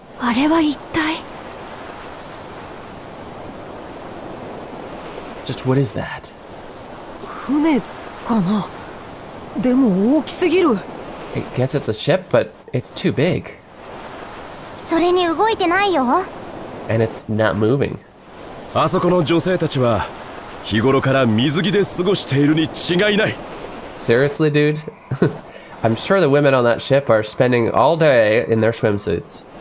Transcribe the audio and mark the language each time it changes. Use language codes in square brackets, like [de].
[ja] あれは一体? [en] Just what is that? [ja] 船かな?でも大きすぎる. [en] I guess it's a ship, but it's too big. [ja] それに動いてないよ. [en] And it's not moving. [ja] あそこの女性たちは日頃から水着で過ごしているに違いない。 [en] Seriously, dude? I'm sure the women on that ship are spending all day in their swimsuits.